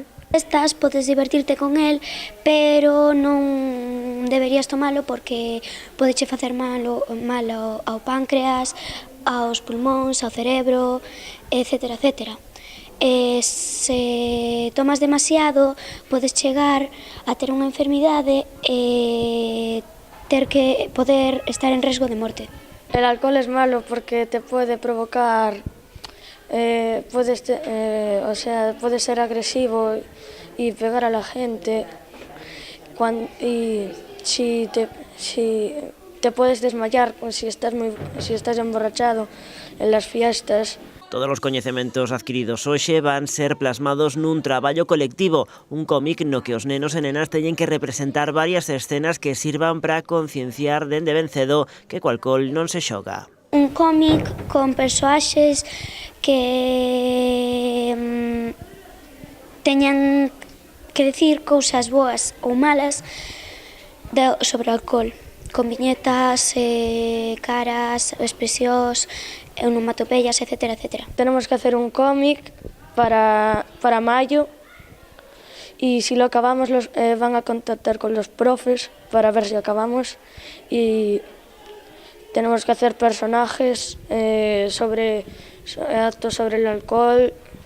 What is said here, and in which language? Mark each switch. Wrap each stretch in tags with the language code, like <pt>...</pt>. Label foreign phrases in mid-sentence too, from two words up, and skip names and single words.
<gl>Podes divertirte con el, pero non deberías tomalo porque podeche facer mal ao páncreas, aos pulmóns, ao cerebro, etcétera, etcétera. Se tomas demasiado, podes chegar a ter unha enfermidade e poder estar en riesgo de morte.</gl> <es>El alcohol es malo porque te puede provocar, puedes ser agresivo y pegar a la gente, y si te puedes desmayar si estás emborrachado en las fiestas.</es> <gl>Todos os coñecementos adquiridos hoxe van ser plasmados nun traballo colectivo, un cómic no que os nenos e nenas teñen que representar varias escenas que sirvan para concienciar dende ben cedo que co alcohol non se xoga. Un cómic con persoaxes que teñan que decir cousas boas ou malas sobre o alcohol, con viñetas, caras, expresións,</gl> <es>onomatopeyas,</es> <gl>etcétera, etcétera.</gl> <es>Tenemos que hacer un cómic para mayo y si lo acabamos van a contactar con los profes para ver si acabamos y tenemos que hacer personajes actos sobre el alcohol</es>